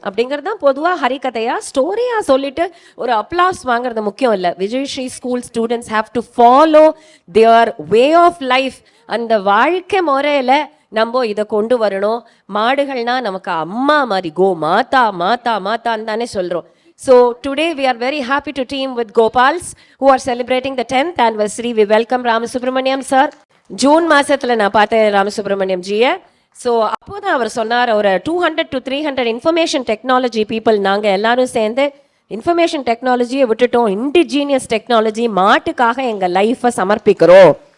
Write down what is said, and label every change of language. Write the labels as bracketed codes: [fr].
[ta] அப்படிங்கிறது தான் பொதுவாக ஹரிகதையா ஸ்டோரியா சொல்லிட்டு ஒரு அப்ளாஸ் வாங்குறது முக்கியம் இல்லை. [en] Vijayasri school students have to follow their way of life. [ta] அந்த வாழ்க்கை முறையில நம்ம இதை கொண்டு வரணும். மாடுகள்னா நமக்கு அம்மா மாதிரி, கோ மாதா மாதா மாதான்னு தானே சொல்றோம். [en] So today we are very happy to team with Gopals who are celebrating the 10th anniversary. We welcome Ramasubramaniam sir. [ta] June மாசத்துல நான் பார்த்தேன் ராமசுப்ரமணியம் ஜியை. ஸோ அப்போதான் அவர் சொன்னார், ஒரு [en] 200 to 300 information technology people [ta] நாங்கள் எல்லாரும் சேர்ந்து இன்ஃபர்மேஷன் டெக்னாலஜியை விட்டுட்டோம், இண்டிஜீனியஸ் டெக்னாலஜி மாட்டுக்காக எங்கள் லைஃப்பை சமர்ப்பிக்கிறோம்.